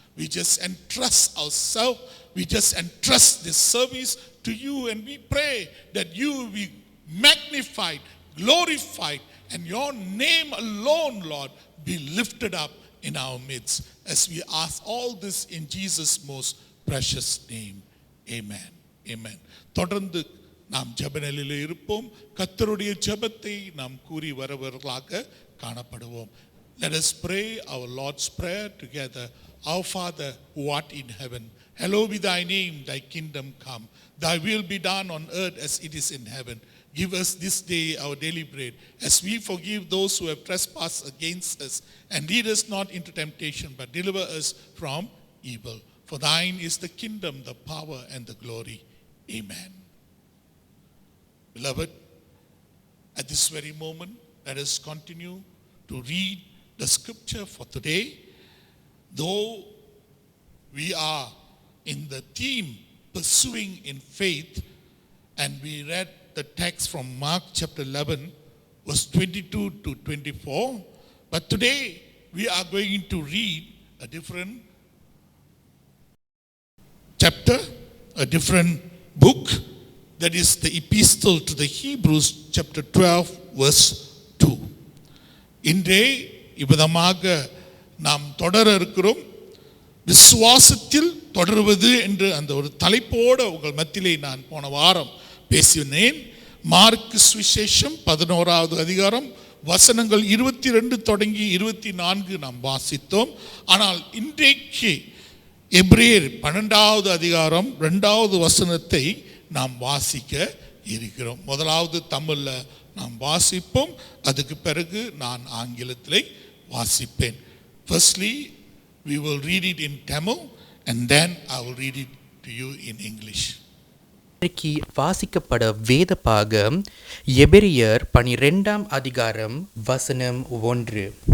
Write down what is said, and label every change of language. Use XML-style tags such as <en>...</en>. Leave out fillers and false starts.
<en>We just entrust ourselves, we just entrust this service to you, and we pray that you will be magnified, glorified, and your name alone, Lord, be lifted up in our midst. As we ask all this in Jesus' most precious name.</en> <ta>Amen. Amen. தொடர்ந்து நாம் ஜெபநிலையில் இருப்போம். கர்த்தருடைய ஜெபத்தை நாம் கூறி வரவர்களாக காணப்படுவோம்.</ta> <en>Let us pray our Lord's Prayer together. Our Father who art in heaven, hallowed be thy name, thy kingdom come. Thy will be done on earth as it is in heaven. Give us this day our daily bread, as we forgive those who have trespassed against us. And lead us not into temptation, but deliver us from evil. For thine is the kingdom, the power, and the glory. Amen. Beloved, at this very moment, let us continue to read the scripture for today. Though we are in the theme pursuing in faith, and we read the text from Mark chapter 11, verse 22 to 24, but today we are going to read a different chapter, a different book, that is the epistle to the Hebrews chapter 12 verse 2.</en> <ta>இன்றே இவ்விதமாக நாம் தொடர இருக்கிறோம். விசுவாசத்தில் தொடர்வது என்று அந்த ஒரு தலைப்போடு உங்கள் மத்தியிலே நான் போன வாரம் பேசினேன். மார்க்கு சுவிசேஷம் 11வது அதிகாரம் வசனங்கள் 22 தொடங்கி 24 நாம் வாசித்தோம். ஆனால் இன்றைக்கு எபிரேயர் 12வது அதிகாரம் 2வது வசனத்தை நாம் வாசிக்க இருக்கிறோம். முதலாவது தமிழ்ல நாம் வாசிப்போம், அதுக்கு பிறகு நான் ஆங்கிலத்திலே வாசிப்பேன்.</ta> <en>Firstly, we will read it in Tamil and then I will read it to you in English.</en> <ta>இன்றைக்கு வாசிக்கப்பட வேத பாகம் எபிரியர் 12ஆம் அதிகாரம் வசனம் 1.</ta>